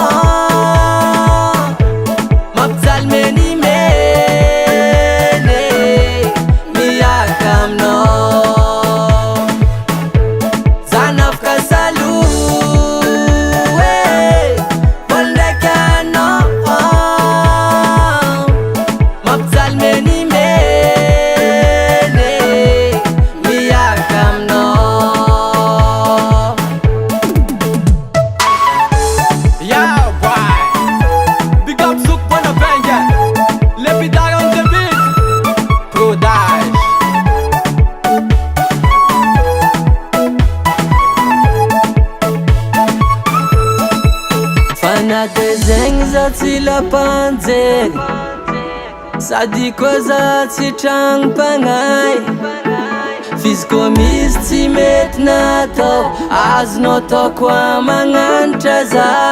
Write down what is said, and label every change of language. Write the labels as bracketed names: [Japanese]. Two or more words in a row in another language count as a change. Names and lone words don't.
[Malagasy] mampijaly menimeny miaraka aminao zanafika salo volondraiky anao mampijaly menimeny miaraka aminao [English] Yeah, boy. Big up Zouk Bonaventure. Lepidar on the beat. Prodage. [Malagasy] Fanaky zegny za tsy lapanjegny sady koa za tsy tragnom-pagnay fizy koa misy tsy mety natao azonao atao koa magnanitra za